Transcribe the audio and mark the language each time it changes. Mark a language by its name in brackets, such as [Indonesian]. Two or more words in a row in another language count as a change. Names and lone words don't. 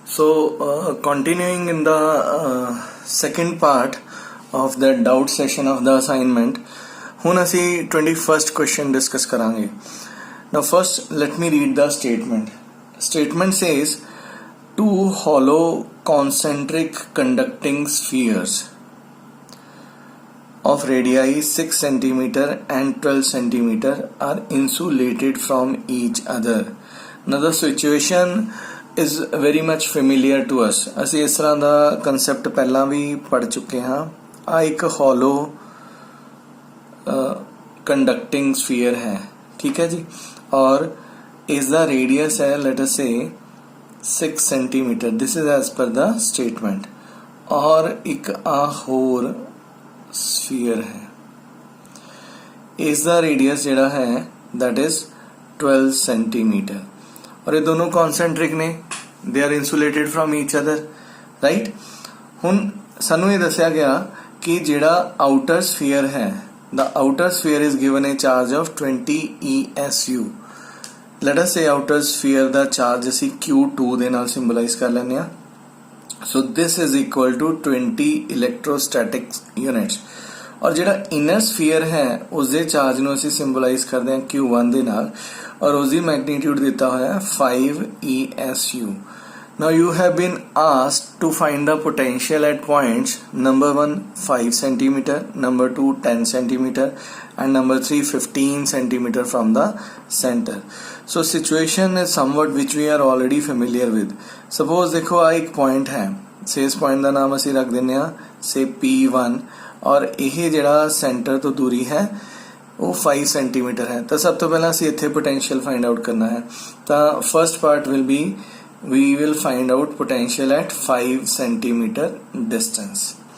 [English] Continuing in the second part of the doubt session of the assignment, [Punjabi] ਹੁਣ ਅਸੀਂ [English] 21st question discuss [Punjabi] ਕਰਾਂਗੇ. [English] Now first let me read the statement. Statement says two hollow concentric conducting spheres of radii 6 cm and 12 cm are insulated from each other. Now the situation is very much familiar to us. [Punjabi] ਅਸੀਂ ਇਸ ਤਰ੍ਹਾਂ ਦਾ concept ਪਹਿਲਾਂ ਵੀ ਪੜ੍ਹ ਚੁੱਕੇ ਹਾਂ. ਆ ਇੱਕ [English] hollow conducting sphere [Punjabi] ਹੈ, [Hindi] ठीक है जी, और [Punjabi] ਇਸ ਦਾ radius है [English] let us say 6 cm. this is as per the statement. [Punjabi] और ਇੱਕ ਆ ਹੋਰ sphere है, ਇਸ ਦਾ radius ਜਿਹੜਾ ਹੈ [English] that is 12 cm. [Hindi] और ये दोनों कॉन्सेंट्रिक ने, [English] they are insulated from each other, right. [Punjabi] ਹੁਣ ਸਾਨੂੰ ਯੇ ਦੱਸਿਆ ਗਿਆ ਕਿ ਜਿਹੜਾ [English] outer sphere [Punjabi] ਹੈ, [English] the outer sphere is given a charge of 20 ESU. let us say outer sphere [Punjabi] ਦਾ ਚਾਰਜ ਅਸੀਂ Q2 ਦੇ ਨਾਲ ਸਿੰਬਲਾਈਜ਼ ਕਰ ਲੈਨੇ ਆਂ. [English] so this is equal to 20 electrostatic units. [Punjabi] ਔਰ ਜਿਹੜਾ [English] inner sphere [Punjabi] ਹੈ ਉਸਕੇ ਚਾਰਜ ਨੂੰ ਅਸੀਂ ਸਿੰਬਲਾਈਜ਼ ਕਰਤੇ ਹੈਂ Q1 ਦੇ ਨਾਲ, ਔਰ ਉਸਕੀ ਮੈਗਨੀਟਿਊਡ ਦਿੱਤਾ ਹੋਇਆ ਹੈ 5 ESU. [English] Now you have been asked to find the potential at points number 1 5 cm, number 2 10 cm and number 3 15 cm from the center. So situation is somewhat which we are already familiar with. [Punjabi] Suppose ਦੇਖੋ ਆ ਇੱਕ point ਹੈ, ਸੇ ਇਸ point ਕਾ ਨਾਮ ਅਸੀਂ ਰੱਖ ਦੇਨੇ ਆਂ ਸੇ P1, ਔਰ ਯਹ ਜਿਹੜਾ center ਤੋਂ ਦੂਰੀ ਹੈ ਵੋ 5 ਸੈਂਟੀਮੀਟਰ ਹੈ. ਤੋ ਸਭ ਤੋਂ ਪਹਿਲਾ ਅਸੀਂ ਇੱਥੇ [English] potential find out [Punjabi] ਕਰਨਾ ਹੈ. [English] so first part will be we will find out potential at 5 centimeter distance.